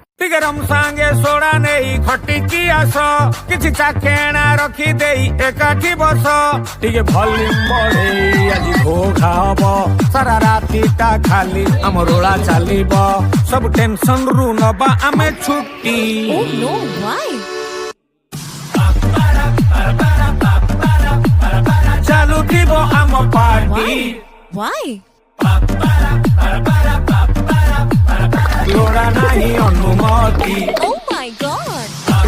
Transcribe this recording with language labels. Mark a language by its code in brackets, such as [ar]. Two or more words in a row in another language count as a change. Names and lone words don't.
[or] ଟିକେ ରମସାଙ୍ଗେ ସୋଡ଼ା ନେଇ ଖଟିକି ଆସ କିଛି ଚାଖେଣା ରଖି ଦେଇ ଏକାଠି ବସ ଟିକେ ଭଲ୍ୟୁମ ବଢେଇ ଆଜି ଘୋଘା ହବ ସାରା ରାତିଟା ଖାଲି ଆମ ରୋଳା ଚାଲିବ ସବୁ ଟେନସନ ରୁ ନବା ଆମେ ଛୁଟି [en] Oh no, why? [or] ଚାଲୁଥିବ ଆମ ପାର୍ଟି [en] Why? [or] ଲୋଡ଼ା ନାହିଁ ଅନୁମତି [en] Oh my god!